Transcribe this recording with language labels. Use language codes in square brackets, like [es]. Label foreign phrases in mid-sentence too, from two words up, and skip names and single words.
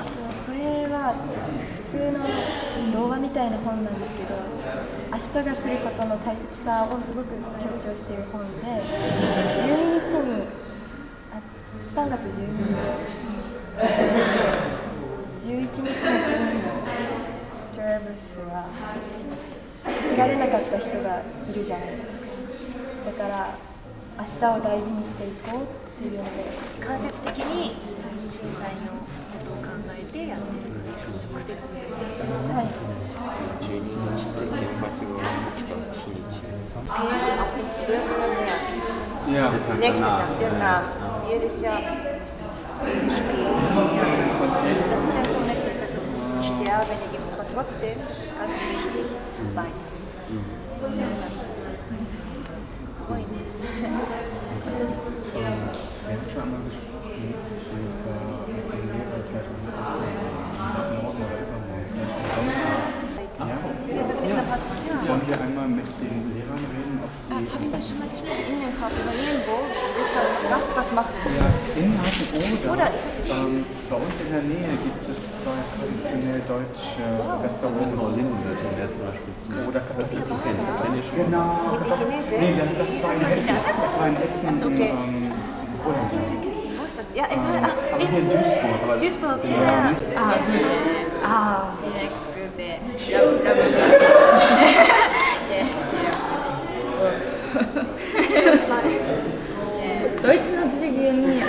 [ja] これは普通の動画みたいな本なんですけど、明日が来ることの大切さをすごく強調している本で、12日に3月12日11日の次にトラブスは生きられなかった人がいるじゃないですか。だから明日を大事にしていこうっていうので、間接的に震災のことを考えてやってる感じか、直接。はい。 12日って原発が起きた日にち。 [de] Ab dem 12. März. Ja, Nächsten Tag, genau. Jedes Jahr spielen. Das ist dann so mäßig, dass es Sterben gibt, aber trotzdem, das ist ganz wichtig, weiter. [ja] すごいね。 [de] Wir haben schon einmal gesprochen mit dem Lehrer, vielleicht morgen oder übermorgen, vielleicht am Sonntag. Ja. Wollen wir einmal mit den Lehrern reden, ob sie... Habe ich das schon mal gesprochen? Innen hat übernehmen, wo? Was macht ihr? Ja, Inhalte Oder ist es bei uns in der Nähe gibt es zwei traditionell deutsche Restaurants. Oder Genau. Nee, das war in Hessen. Das war in Hessen in Holland. Wo ist das? Ja, egal. Aber hier in Duisburg. Duisburg, ja. [en] Next good day. Yes, [ja] ドイツの授業に